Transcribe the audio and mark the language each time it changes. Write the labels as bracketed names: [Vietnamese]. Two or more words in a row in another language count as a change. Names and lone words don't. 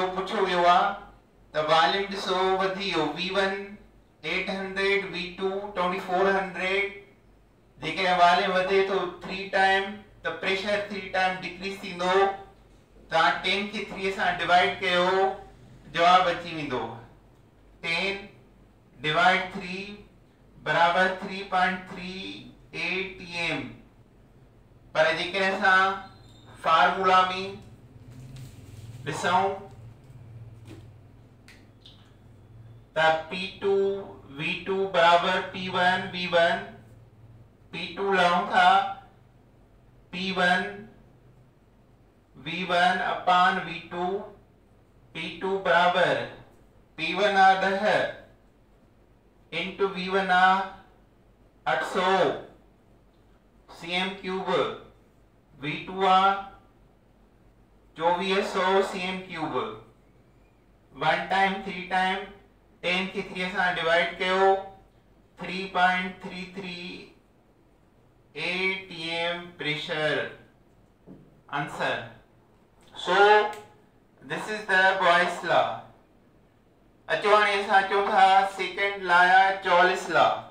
[Sindhi] पुछो वियो आहे त वॉल्यूम ॾिसो वधी वियो V1 800 V2 2400 जेकॾहिं वॉल्यूम वधे तो 3 टाइम त प्रेशर 3 टाइम डिक्रीज थींदो तव्हां 10 खे 3 सां डिवाइड कयो जवाब अची वेंदो 10 डिवाइड 3 बराबर 3.3 atm पर जेकॾहिं असां फार्मूला में ॾिसूं त P2 V2 बराबर P1 V1 P2 लहूं था P1 V1 अपान V2 P2 बराबर P1 आ 10 इंटू V1 आ 800 cm3 V2 आ 2400 cm3 1 टाइम 3 टाइम 10 के 3 सां डिवाइड कयो 3.33 [English] atm pressure answer so this is the Boyle's law [Sindhi] अचो हाणे असां अचूं था [English] second law [Sindhi] या चॉलिस लॉ